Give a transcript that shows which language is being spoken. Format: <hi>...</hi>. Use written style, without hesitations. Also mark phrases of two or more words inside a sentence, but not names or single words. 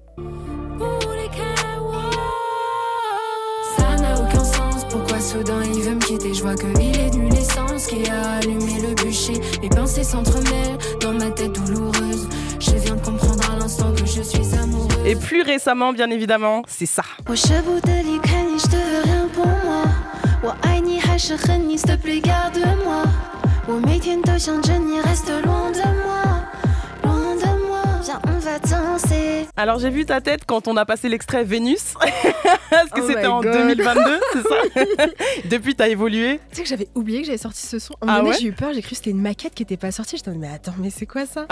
<fr>Ça n'a aucun sens, pourquoi soudain il veut me quitter? Je vois qu'il est nul l'essence qui a allumé le bûcher. Mes pensées s'entremêlent dans ma tête douloureuse. Je viens de comprendre à l'instant que je suis amoureuse. Et plus récemment, bien évidemment, c'est ça. Je te veux rien pour moi.</fr> <zh>我爱你还是恨你</zh> <fr>s'il te plaît garde-moi</fr> <zh>我每天都想着你</zh> <fr>reste loin de moi loin de moi viens on va danser. Alors j'ai vu ta tête quand on a passé l'extrait Vénus parce que c'était en 2022, c'est ça? Depuis t'as évolué. Tu sais que j'avais oublié que j'avais sorti ce son. Ouais, j'ai eu peur, j'ai cru que c'était une maquette qui était pas sortie. J'étais mais attends, mais c'est quoi ça?</fr>